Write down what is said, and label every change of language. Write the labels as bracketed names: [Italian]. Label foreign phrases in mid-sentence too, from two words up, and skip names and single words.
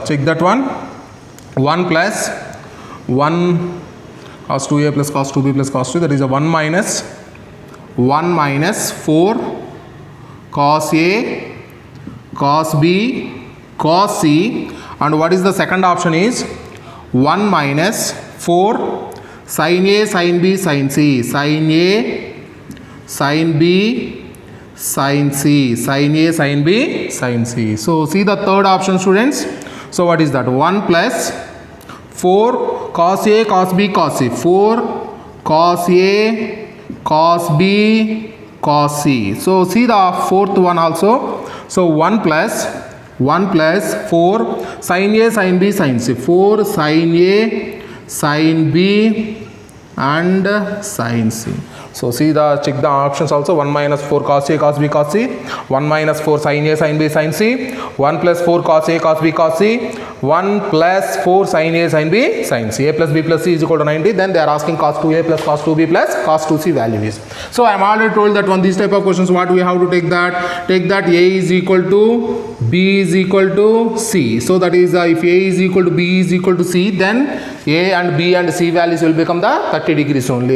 [English] Check that one. 1 plus 1 cos 2a plus cos 2b plus cos 2, that is a 1 minus 4 cos a cos b cos c, and what is the second option is 1 minus 4 sin a sin b sin c, sin a sin b sin c, sin a sin b sin c. So see the third option, students. So what is that? 1 plus 4 cos a cos b cos c, 4 cos a cos b cos c. So see the fourth one also. So 1 plus 4 sin a sin b sin c, 4 sin a sin b and sin c. So see the check the options also. 1 minus 4 cos a cos b cos c, 1 minus 4 sin a sin b sin c, 1 plus 4 cos a cos b cos c, 1 plus 4 sin a sin b sin c. A plus b plus c is equal to 90. Then they are asking cos 2a plus cos 2b plus cos 2c value is. So I am already told that one these type of questions what we have to take that. Take that a is equal to b is equal to c. So that is if a is equal to b is equal to c, then a and b and c values will become the 30 degrees only.